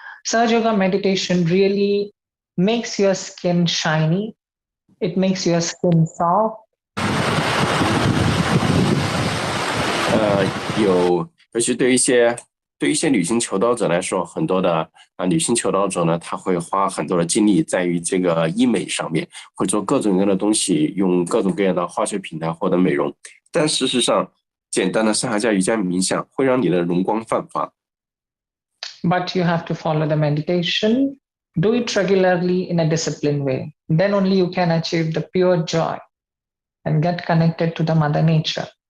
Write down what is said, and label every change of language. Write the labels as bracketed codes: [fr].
[en] Sahaja Yoga meditation really makes your skin shiny. It makes your skin soft. [zh] 尤其对一些女性求道者来说，很多的女性求道者呢，她会花很多的精力在于这个医美上面，会做各种各样的东西，用各种各样的化学品来获得美容。但事实上，简单的上下家瑜伽冥想会让你的容光焕发。 [en] But you have to follow the meditation, do it regularly in a disciplined way. Then only you can achieve the pure joy and get connected to the Mother Nature.